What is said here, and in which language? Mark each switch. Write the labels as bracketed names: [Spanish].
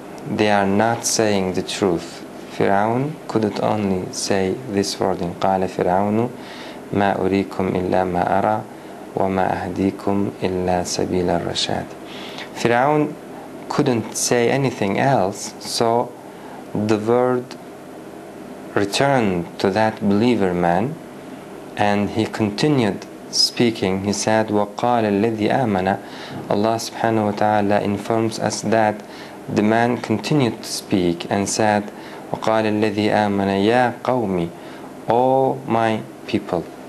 [English] They are not saying the truth. Fir'aun couldn't only say this word in [Arabic] قال فرعون ما أريكم إلا ما أرى وما أهديكم إلا سبيل الرشاد. [English] Fir'aun couldn't say anything else, so the word returned to that believer man, and he continued speaking, he said, [Arabic] وَقَالَ الَّذِي آمَنَ. [English] Allah subhanahu wa ta'ala informs us that the man continued to speak and said, [Arabic] وَقَالَ الَّذِي آمَنَ يَا قَوْمِ, [English] O my people.